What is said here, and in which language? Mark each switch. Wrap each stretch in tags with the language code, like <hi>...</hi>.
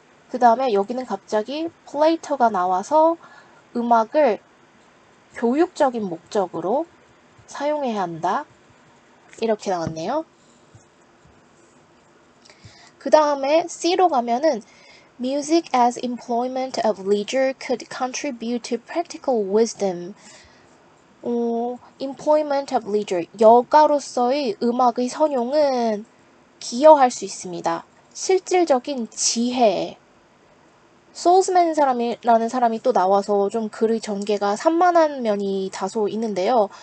<ko>그 다음에 여기는 갑자기 플레이토가 나와서 음악을 교육적인 목적으로 사용해야 한다. 이렇게 나왔네요. 그 다음에 C로 가면은</ko> <en>Music as employment of leisure could contribute to practical wisdom. employment of leisure,</en> <ko>여가로서의 음악의 선용은 기여할 수 있습니다. 실질적인 지혜에. 소울스맨이라는 사람이 또 나와서 좀 글의 전개가 산만한 면이 다소 있는데요.</ko>